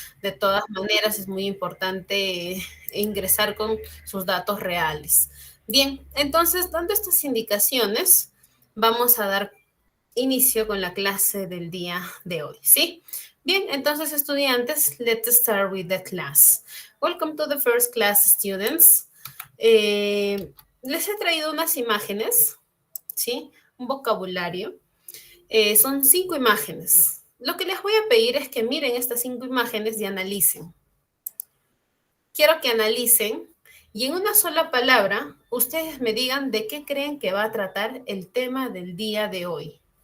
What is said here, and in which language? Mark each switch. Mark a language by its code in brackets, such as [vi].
[es] De todas maneras es muy importante ingresar con sus datos reales. Bien, entonces, dando estas indicaciones, vamos a dar inicio con la clase del día de hoy, ¿sí? Bien, entonces, estudiantes, [en] let's start with the class. Welcome to the first class, students. [es] Les he traído unas imágenes, ¿sí? Un vocabulario. Son 5 imágenes. Lo que les voy a pedir es que miren estas 5 imágenes y analicen. Quiero que analicen y en una sola palabra ustedes me digan de qué creen que va a tratar el tema del día de hoy.